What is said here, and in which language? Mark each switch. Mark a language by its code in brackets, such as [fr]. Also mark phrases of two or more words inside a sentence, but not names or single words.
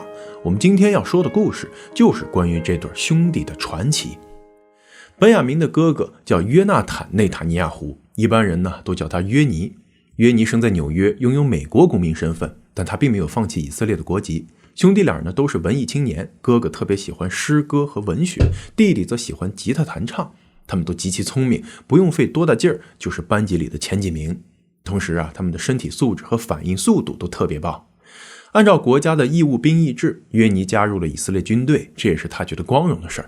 [zh] 我們今天要說的故事，就是關於這對兄弟的傳奇。本雅明的哥哥叫約納坦內塔尼亞胡一般人呢都叫他約尼。約尼生在纽约，擁有美國公民身份，但他并没有放棄以色列的国籍。兄弟俩呢都是文艺青年，哥哥特別喜歡詩歌和文學，弟弟則喜歡吉他彈唱。他們都極其聰明，不用費多大勁兒就是班級裡的前幾名。同時啊，他們的身體素質和反應速度都特別棒。按照國家的義務兵役制，約尼加入了以色列軍隊，這也是他覺得光榮的事兒。